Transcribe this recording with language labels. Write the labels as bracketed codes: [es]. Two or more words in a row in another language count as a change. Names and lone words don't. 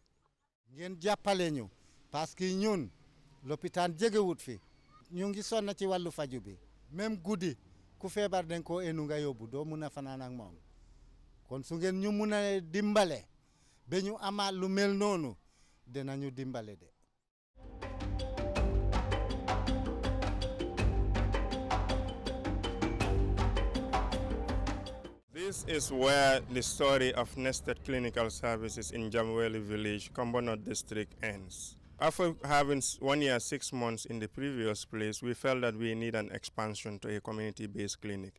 [wo] ngeen jàppale ñu [fr] parce que [wo] ñun lopitaan jegewut fi ñu ngi sonn ci wàllu faju bi même guddi ku feebar dañ koo enu nga yóbbu doo mun a fanaan ak moom kon su ngeen ñu mun a dimbale ba ñu amaat lu mel noonu dinañu dimbale de. [en] This is where the story of NestHet Clinical Services in Jamweli Village, Kombono District ends. After having 1 year, 6 months in the previous place, we felt that we need an expansion to a community-based clinic.